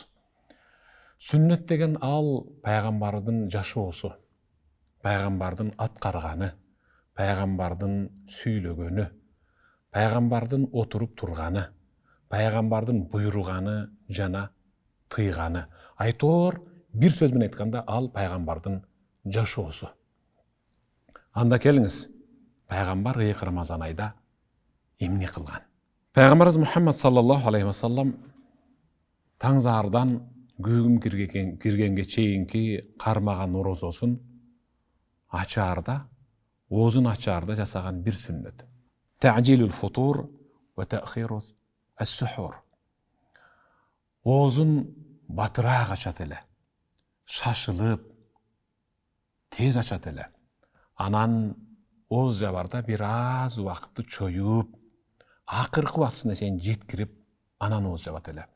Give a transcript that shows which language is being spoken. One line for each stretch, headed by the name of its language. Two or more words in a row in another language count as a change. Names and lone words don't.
Kyrgyz: Сүннөт деген ал пайгамбардын жашоосу, пайгамбардын аткарганы, пайгамбардын сүйлөгөнү, пайгамбардын отуруп турганы, пайгамбардын буйруганы жана тыйганы. Айтор бир сөз менен айтканда ал пайгамбардын жашоосу. Анда келиңиз, пайгамбар ыйык Рамазан айда эмне кылган? Пайгамбарыбыз Мухаммад
Arabic: صلى الله عليه وسلم
Kyrgyz: таңзаардан көгүм киргенге чейинки кармаган орозосун ачаарда, оозун ачаарда жасаган бир сүннөт.
Arabic: تعجيل الفطور وتأخير السحور.
Kyrgyz: Оозун батыраак ачат эле, шашылып, тез ачат эле. Анан ооз жабарда бир аз убакытты чоюп, акыркы убактысына чейин жеткирип, анан ооз жабат эле.